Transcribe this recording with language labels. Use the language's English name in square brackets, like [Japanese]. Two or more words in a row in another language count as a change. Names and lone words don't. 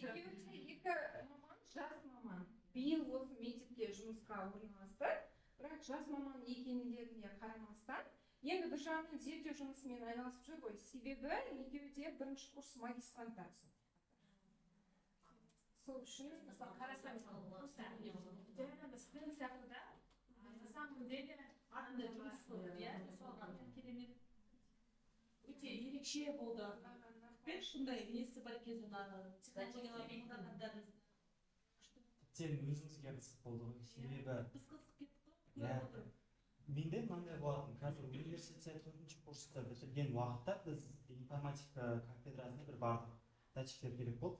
[Kazakh] екеуінде екі маман, жас маман. Биыл осы мектепке жұмысқа орналасты. Бірақ жас маман екендеріне қарамастан, енді бір жағынан зерттеу жұмысымен айналысып жүр ғой. Себебі екеуі де бірінші курс магистранттар. Сол үшін қарасаңыз, жаңағы студент сияқты да, [Russian] на самом деле [Kazakh] андай жұмыс иә, жасалған керемет өте ерекше болды. Мен шындай несі бар екен жаңағы технологиялардың қолданғандарыңыз. Тіптен өзіңізге қызық болды ғой, себебі Біз қызық кеттік қой. менде мынандай болатын, қазір университет 4-ші курсты бітірген уақытта біз информатика кафедрасына бір бардық, датчиктер керек болды.